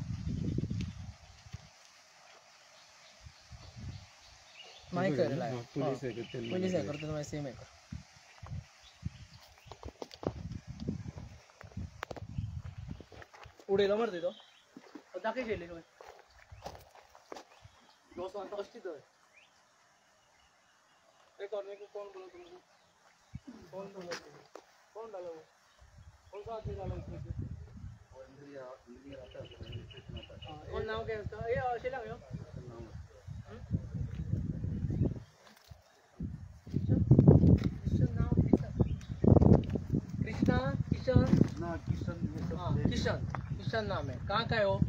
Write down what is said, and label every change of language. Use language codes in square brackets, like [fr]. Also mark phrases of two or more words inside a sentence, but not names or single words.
[kok] मागीर कर लाय. पयलीं हें करता मागीर सेम हें कर. उडयलो मरे तो दाखय शेल्ली तुवें. [hi] दोस्त [kok] आता अशी तर एक [hi] करने को कौन बोला तुमको? कौन बोला? कौन डाला वो? कौन सा आदमी डाला उसमें से? कौन नाम क्या है उसका? ये [kok] अशेला यो. [hi] कृष्णा किशन किशन नाम है. कहाँ का है वो?